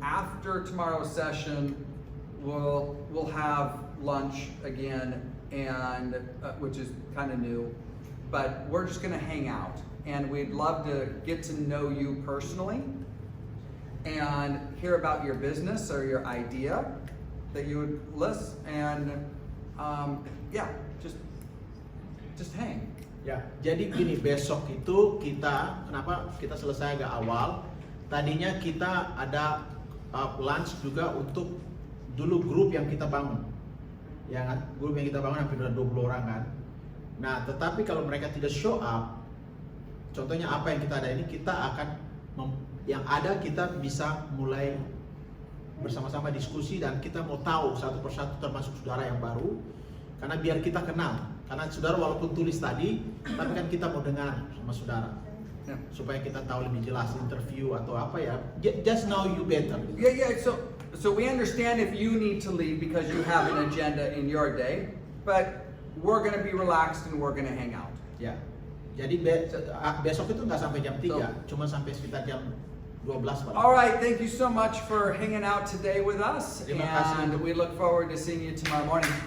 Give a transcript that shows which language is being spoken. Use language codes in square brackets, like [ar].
[en] After tomorrow's session, we'll have lunch again, and which is kind of new, but we're just gonna hang out, and we'd love to get to know you personally and hear about your business or your idea that you would list, and yeah, just hang. [id] Ya, jadi gini, besok itu kenapa kita selesai agak awal? Tadinya kita ada lunch juga untuk dulu grup yang kita bangun. Ya kan? Grup yang kita bangun hampir 20 orang kan. Nah, tetapi kalau mereka tidak [en] show up, [id] contohnya apa yang kita ada ini, kita akan yang ada kita bisa mulai bersama-sama diskusi, dan kita mau tahu satu persatu termasuk saudara yang baru, karena biar kita kenal. Karena saudara walaupun tulis tadi, tapi kan kita mau dengar sama saudara. [en] Yeah. [id] Supaya kita tahu lebih jelas interview atau apa ya. [en] Just know you better. Yeah. So we understand if you need to leave because you have an agenda in your day, but we're going to be relaxed and we're going to hang out. [id] Ya. Jadi besok itu nggak sampai jam 3, cuma sampai sekitar jam 12 paling. [en] All right, thank you so much for hanging out today with us, [id] Terima kasih. [en] and we look forward to seeing you tomorrow morning.